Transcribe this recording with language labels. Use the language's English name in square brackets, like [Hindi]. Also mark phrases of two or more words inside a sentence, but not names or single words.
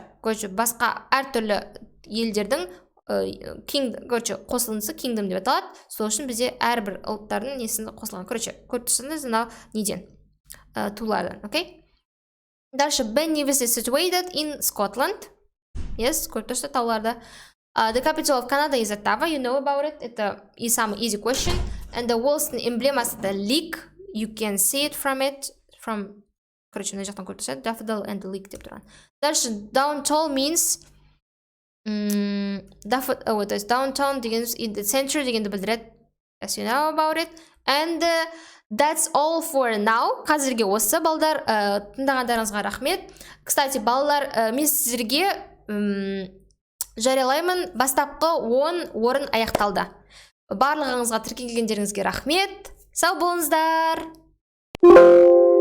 [Kazakh] Короче, басқа әртүрлі елдердің қосылынысы Kingdom деп аталады. Сол үшін бізде әрбір ұлттардың несін қосылған. Короче, көріп тұрсаңыз, мынау неден? Тулардан, окей? Дальше, [English] Ben Nevis is situated in Scotland. Yes, [Kazakh] көріп тұрсыз тауларда. [English] The capital of Canada is Ottawa. You know about it. [Russian] Это и самый [English] easy question. And the world's emblem is the leek. You can see it from it. [Kazakh] Короче, мына жақтан көріп тұрсыз. [English] Daffodil and the leek [Kazakh] деп тұрған. [English] Дальше, downtown means [Russian] то есть [English] downtown деген in the center [Kazakh] дегенді білдіреді. [English] As you know about it. And that's all for now. [Kazakh] Қазірге осы, балдар. Тыңдағандарыңызға рахмет. Кстати, балалар, мен сіздерге жариялаймын. Бастапқы 10 орын аяқталды. Барлығыңызға тіркелгендеріңізге рахмет. Сау болыңыздар.